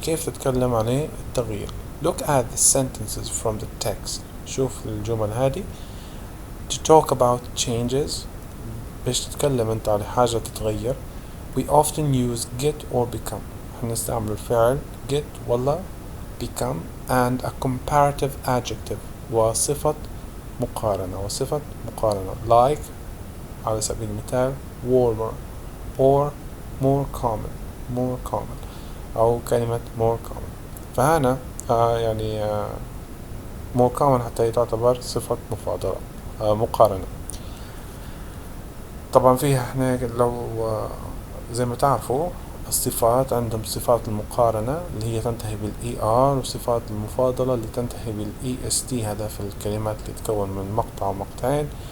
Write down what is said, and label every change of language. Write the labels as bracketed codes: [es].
[ar] كيف تتكلم عن التغيير؟ [en] Look at the sentences from the text. [ar] شوف الجمل هذه. [en] To talk about changes، [ar] باش تتكلم انت على حاجة تتغير. [en] We often use get or become. [ar] احنا نستعمل الفعل [en] get ولا become and a comparative adjective [ar] وصفة مقارنة [en] like [ar] على سبيل المثال [en] warmer or more common [ar] أو كلمة [en] more common. [ar] فهنا يعني more common حتى تعتبر صفة مفاضلة مقارنة. طبعا فيها احنا لو زي ما تعرفوا الصفات عندهم صفات المقارنة اللي هي تنتهي بالER، وصفات المفاضلة اللي تنتهي بالEST، هذا في الكلمات اللي تتكون من مقطع ومقطعين.